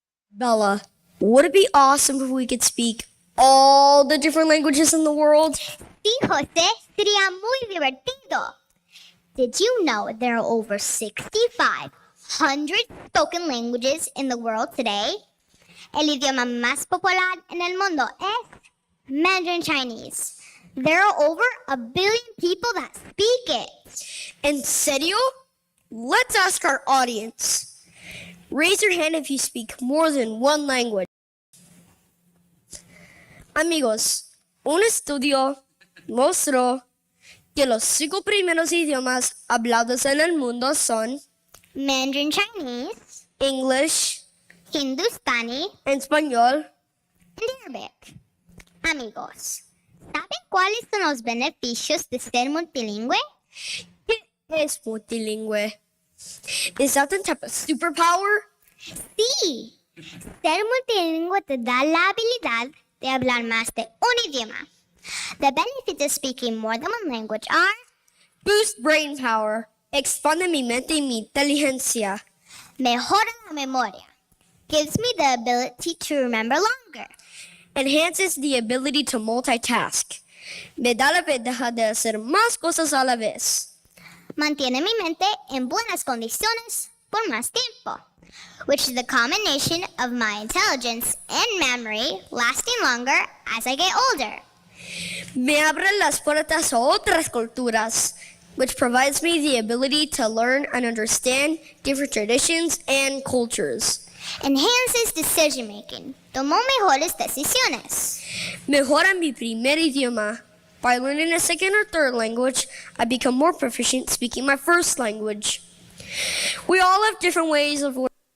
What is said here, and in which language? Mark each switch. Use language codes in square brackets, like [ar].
[en] Bella, would it be awesome if we could speak all the different languages in the world? [es] Sí, José, sería muy divertido. [en] Did you know there are over 6,500 spoken languages in the world today? [es] El idioma más popular en el mundo es Mandarin Chinese. [en] There are over 1 billion people that speak it. En serio? Let's ask our audience. Raise your hand if you speak more than one language. [es] Amigos, un estudio mostró que los 5 primeros idiomas hablados en el mundo son [en] Mandarin Chinese, English, Hindustani, [es] español, [en] and Arabic. [es] Amigos, ¿saben cuáles son los beneficios de ser multilingüe? ¿Qué es multilingüe? [en] Is that the type of superpower? [es] Sí, ser multilingüe te da la habilidad de hablar más de un idioma. [en] The benefits of speaking more than one language are Boost brain power. [es] Expande mi mente y mi inteligencia. [en] mejora la memoria, gives me the ability to remember longer, Enhances the ability to multitask. [es] Me da la ventaja de hacer más cosas a la vez. [en] mantiene mi mente en buenas condiciones por más tiempo, which is the combination of my intelligence and memory lasting longer as I get older. Me abre las puertas a otras culturas, which provides me the ability to learn and understand different traditions and cultures. Enhances decision making. [es] Tomo mejores decisiones. Mejora mi primer idioma. [en] By learning a second or third language, I become more proficient speaking my first language. We all have different ways of learning.